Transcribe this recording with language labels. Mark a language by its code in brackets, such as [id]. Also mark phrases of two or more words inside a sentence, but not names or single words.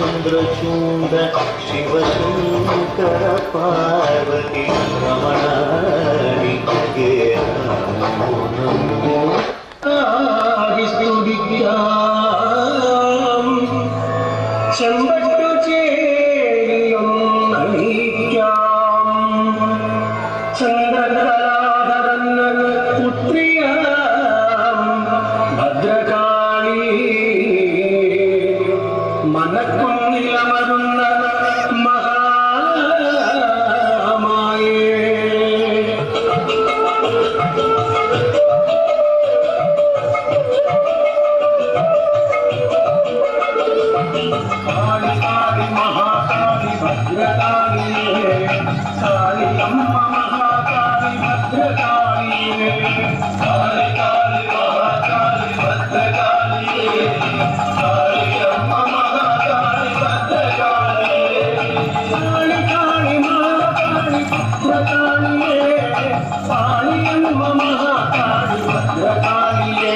[kn] ವಕ್ರಚೂಡ ಶಿವಶಂಕರ ಪಾರ್ವತಿ ರಮಣ ನಿನಗೆ ನಮೋ ನಮೋ [ml] ചെമ്പട്ടു ചേരിയും ചന്ദ്രകലാധരൻ പുത്രിയ ഭദ്രകാളി മനക്കുന്നിലമരുന്ന മഹാമായേ काली काली महाकाली भद्रकाली काली अम्मा महाकाली भद्रकाली काली काली महाकाली भद्रकाली काली अम्मा महाकाली भद्रकाली काली काली महाकाली भद्रकाली काली अम्मा महाकाली भद्रकाली